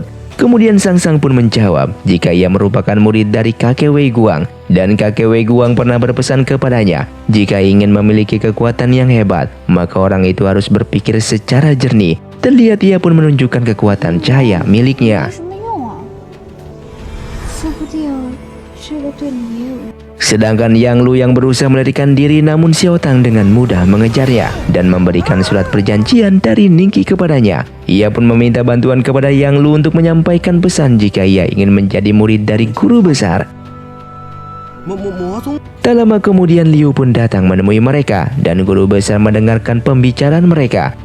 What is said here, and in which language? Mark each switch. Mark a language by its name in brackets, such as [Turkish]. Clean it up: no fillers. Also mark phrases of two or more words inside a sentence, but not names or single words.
[Indonesian] Kemudian Sang Sang pun menjawab jika ia merupakan murid dari kakek Wei Guang, dan kakek Wei Guang pernah berpesan kepadanya jika ingin memiliki kekuatan yang hebat, maka orang itu harus berpikir secara jernih. Terlihat ia pun menunjukkan kekuatan cahaya miliknya. [Chinese] 这个对你也有用。 [Indonesian] Sedangkan Yang Lu yang berusaha melarikan diri, namun Xiao Tang dengan mudah mengejarnya dan memberikan surat perjanjian dari Ningki kepadanya. Ia pun meminta bantuan kepada Yang Lu untuk menyampaikan pesan jika ia ingin menjadi murid dari guru besar. Tak lama kemudian Liu pun datang menemui mereka dan guru besar mendengarkan pembicaraan mereka.